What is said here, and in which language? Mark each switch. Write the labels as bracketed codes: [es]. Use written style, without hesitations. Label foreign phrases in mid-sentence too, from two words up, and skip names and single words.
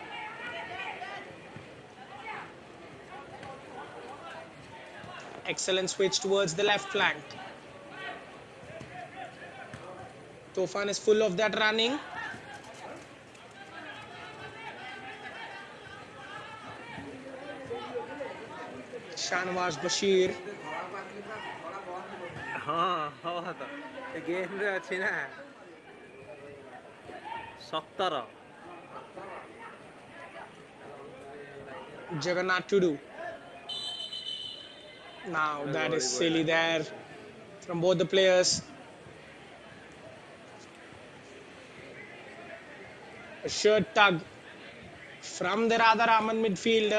[en] Excellent switch towards the left flank. Tofan is full of that running. Shanawaz Bashir. [or] ହଁ ହଁ ତ ଏ ଗେମ୍ରେ ଅଛି ନା 17 [en] Jagannath Tudu. Now that is silly there from both the players. A shirt tug from the Radharaman midfielder.